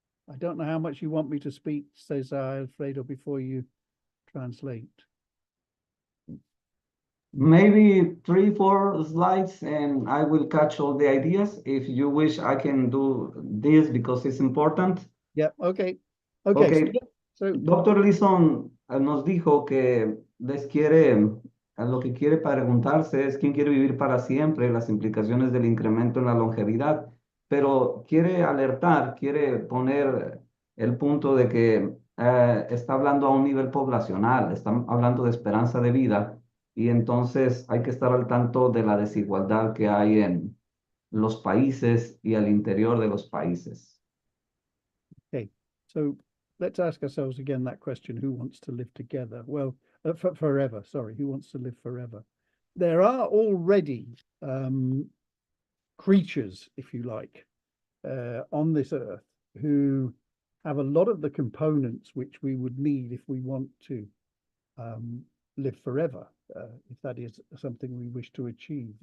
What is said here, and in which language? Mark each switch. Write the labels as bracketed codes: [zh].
[en] I don't know how much you want me to speak, says Alfredo, before you translate. Maybe 3, 4 slides and I will catch all the ideas. If you wish, I can do this because it's important. Yeah, okay. Okay. So [es] Doctor Leeson nos dijo que lo que quiere preguntarse es quién quiere vivir para siempre, las implicaciones del incremento en la longevidad, pero quiere alertar, quiere poner el punto de que está hablando a un nivel poblacional, está hablando de esperanza de vida y entonces hay que estar al tanto de la desigualdad que hay en los países y al interior de los países. [en] okay, so let's ask ourselves again that question: who wants to live together? Well, forever. Sorry, who wants to live forever? There are already creatures, if you like, on this earth who have a lot of the components which we would need if we want to live forever, if that is something we wish to achieve.